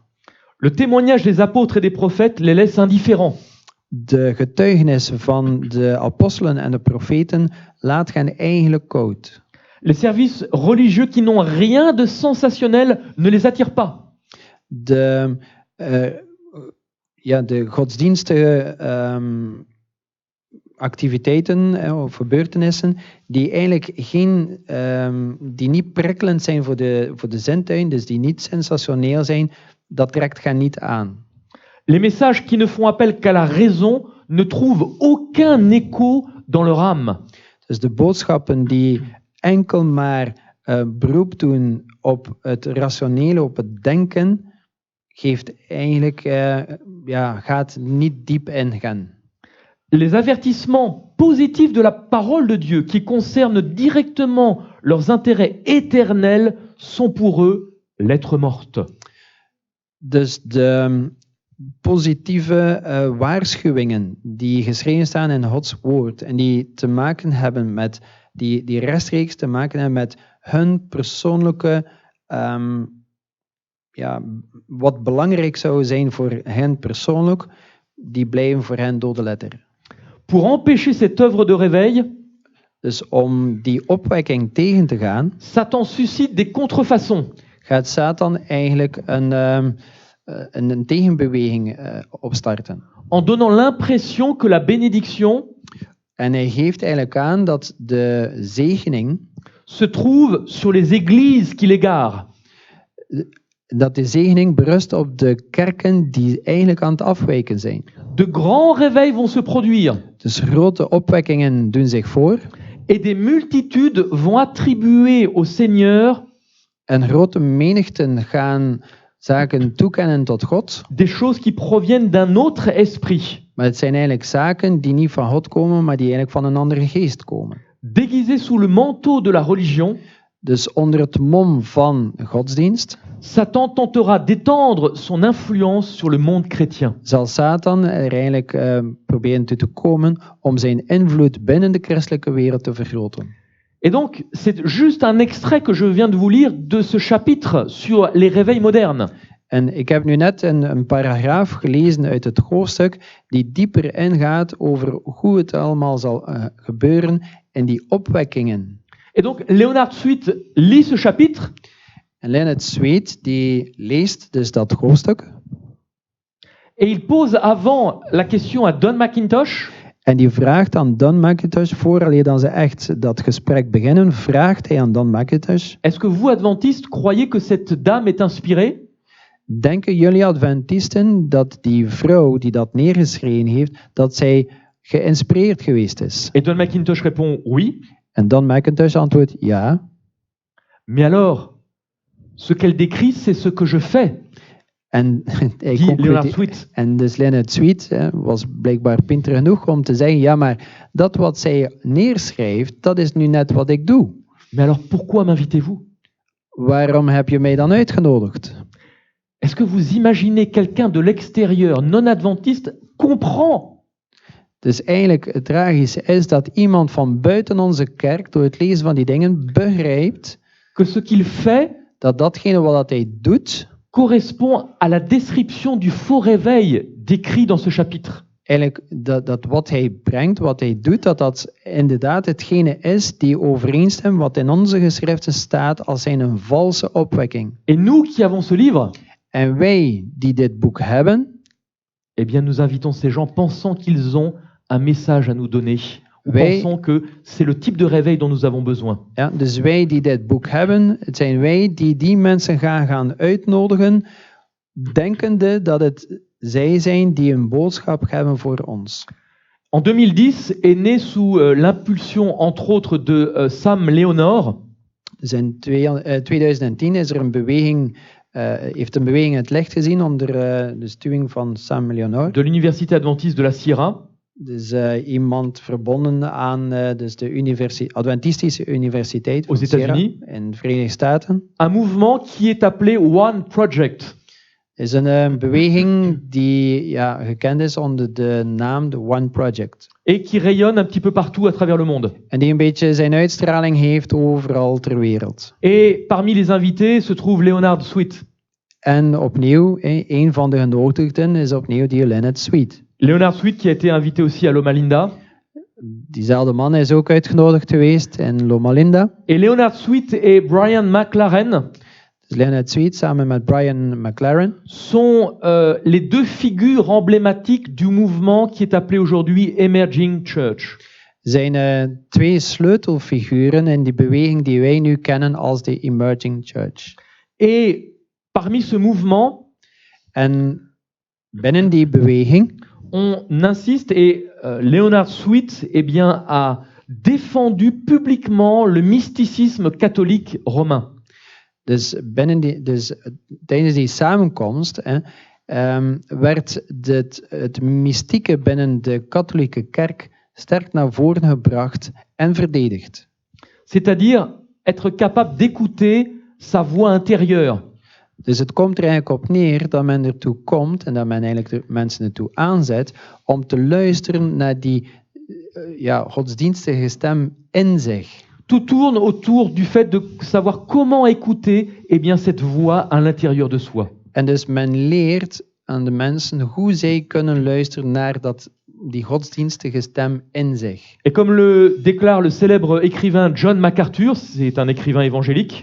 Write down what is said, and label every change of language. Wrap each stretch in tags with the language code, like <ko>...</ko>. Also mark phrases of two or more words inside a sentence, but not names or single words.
<fr>Le témoignage des apôtres et des prophètes les laisse indifférents.</fr> <nl>De getuigenis van de apostelen en de profeten laat hen eigenlijk koud.</nl> <fr>Les services religieux qui n'ont rien de sensationnel ne les attirent pas.</fr> <nl>De godsdienstige activiteiten of gebeurtenissen die eigenlijk die niet prikkelend zijn voor de zintuigen, dus die niet sensationeel zijn, dat trekt hen niet aan.</nl> <fr>Les messages qui ne font appel qu'à la raison ne trouvent aucun écho dans leur âme.</fr> <nl>Dus de boodschappen die enkel maar beroep doen op het rationele, op het denken, geeft eigenlijk, gaat niet diep ingaan.</nl> <fr>Les avertissements positifs de la parole de Dieu qui concernent directement leurs intérêts éternels sont pour eux lettres mortes.</fr> <nl>Dus de positieve waarschuwingen die geschreven staan in Gods woord en die te maken hebben met die rechtstreeks te maken hebben met hun persoonlijke wat belangrijk zou zijn voor hen persoonlijk, die blijven voor hen dode letter.</nl> <fr>Pour empêcher cette œuvre de réveil,</fr> <nl>dus om die opwekking tegen te gaan,</nl> <fr>Satan suscite des contrefaçons.</fr> <nl>Gaat Satan eigenlijk een tegenbeweging opstarten.</nl> <fr>En donnant l'impression que la bénédiction</fr> <nl>en hij geeft eigenlijk aan dat de zegening</nl> <fr>se trouve sur les églises qui l'égarent.</fr> <nl>Dat de zegening berust op de kerken die eigenlijk aan het afwijken zijn.</nl> <fr>De grands réveils vont se produire.</fr> <nl>Dus grote opwekkingen doen zich voor.</nl> <fr>Et des multitudes vont attribuer au Seigneur</fr> <nl>en grote menigten gaan zaken toekennen tot God.</nl> <fr>Des choses qui proviennent d'un autre esprit.</fr> <nl>Maar het zijn eigenlijk zaken die niet van God komen, maar die eigenlijk van een andere geest komen.</nl> <fr>Déguisés sous le manteau de la religion.</fr> <nl>Dus onder het mom van godsdienst.</nl> <fr>Satan tentera d'étendre son influence sur le monde chrétien.</fr> <nl>Zal Satan er eigenlijk proberen toe te komen om zijn invloed binnen de christelijke wereld te vergroten.</nl> <fr>Et donc, c'est juste un extrait que je viens de vous lire de ce chapitre sur les réveils modernes.</fr> <nl>En ik heb nu net een paragraaf gelezen uit het hoofdstuk die dieper ingaat over hoe het allemaal zal gebeuren in die opwekkingen.</nl> <fr>Et donc, Leonard Sweet lit ce chapitre.</fr> <nl>En Leonard Sweet die leest dus dat hoofdstuk.</nl> <fr>Et il pose avant la question à Don McIntosh.</fr> <nl>En die vraagt aan Don McIntosh, vooraleer dan ze echt dat gesprek beginnen, vraagt hij aan Don McIntosh.</nl> <fr>Est-ce que vous, adventistes, croyez que cette dame est inspirée?</fr> <nl>Denken jullie Adventisten dat die vrouw die dat neergeschreven heeft, dat zij geïnspireerd geweest is?</nl> <fr>Et Don McIntosh répond oui.</fr> <nl>En Don McIntosh antwoordt ja.</nl> <fr>Mais alors, ce qu'elle décrit, c'est ce que je fais.</fr> <nl>En dus Leonard Sweet was blijkbaar pinter genoeg om te zeggen, ja, maar dat wat zij neerschrijft, dat is nu net wat ik doe.</nl> <fr>Mais alors, pourquoi m'invitez-vous?</fr> <nl>Waarom heb je mij dan uitgenodigd?</nl> <fr>Est-ce que vous imaginez quelqu'un de l'extérieur, non-adventiste, comprend?</fr> <nl>Dus eigenlijk het tragische is dat iemand van buiten onze kerk door het lezen van die dingen begrijpt</nl> <fr>que ce qu'il fait</fr> <nl>dat datgene wat hij doet</nl> <fr>correspond à la description du faux réveil décrit dans ce chapitre.</fr> <nl>Eigenlijk dat wat hij brengt, wat hij doet, dat inderdaad hetgene is die overeenstemt wat in onze geschriften staat als een valse opwekking.</nl> <fr>Et nous qui avons ce livre,</fr> <nl>en wij die dit boek hebben,</nl> <fr>eh bien nous invitons ces gens pensant qu'ils ont un message à nous donner.</fr> <nl>Wij,</nl> <fr>pensons que c'est le type de réveil dont nous avons besoin.</fr> <nl>ja, dus wij die dit boek hebben, het zijn wij die mensen gaan uitnodigen, denkende dat het zij zijn die een boodschap hebben voor ons.</nl> <fr>En 2010 est né sous l'impulsion entre autres de Sam Leonor,</fr> <nl>Dus in 2010 is er een beweging, heeft een beweging het licht gezien onder de stuwing van Sam Leonor.</nl> <fr>de l'Université Adventiste de la Sierra,</fr> <nl>Dus iemand verbonden aan dus de Adventistische Universiteit van</nl> <fr>Aux</fr> <nl>Sierra</nl> <fr>États-Unis.</fr> <nl>in de Verenigde Staten.</nl> <fr>un mouvement qui est appelé One Project.</fr> <nl>Is een beweging die gekend is onder de naam de One Project.</nl> <fr>Et qui rayonne un petit peu partout à travers le monde.</fr> <nl>En die een beetje zijn uitstraling heeft overal ter wereld.</nl> <fr>Et parmi les invités se trouve Leonard Sweet.</fr> <nl>En opnieuw, een van de genodigden is opnieuw die Leonard Sweet.</nl> <fr>Leonard Sweet qui a été invité aussi à Loma Linda.</fr> <nl>Diezelfde man is ook uitgenodigd geweest in Loma Linda.</nl> <fr>Et Leonard Sweet et Brian McLaren</fr> <nl>Dus Leonard Sweet samen met Brian McLaren</nl> <fr>sont les deux figures emblématiques du mouvement qui est appelé aujourd'hui Emerging Church.</fr> <nl>zijn twee sleutelfiguren in die beweging die wij nu kennen als de Emerging Church.</nl> <fr>Et parmi ce mouvement,</fr> <nl>En binnen die beweging</nl> <fr>on insiste et Leonard Sweet eh bien, a défendu publiquement le mysticisme catholique romain.</fr> <nl>Dus tijdens die samenkomst werd het mystieke binnen de katholieke kerk sterk naar voren gebracht en verdedigd.</nl> <fr>C'est-à-dire être capable d'écouter sa voix intérieure.</fr> <nl>Dus het komt er eigenlijk op neer dat men ertoe komt en dat men eigenlijk de mensen ertoe aanzet om te luisteren naar die godsdienstige stem in zich.</nl> <fr>Tout tourne autour du fait de savoir comment écouter eh bien, cette voix à l'intérieur de soi.</fr> <nl>En dus men leert aan de mensen hoe zij kunnen luisteren naar die godsdienstige stem in zich.</nl> <fr>Et comme le déclare le célèbre écrivain John MacArthur, c'est un écrivain évangélique,</fr>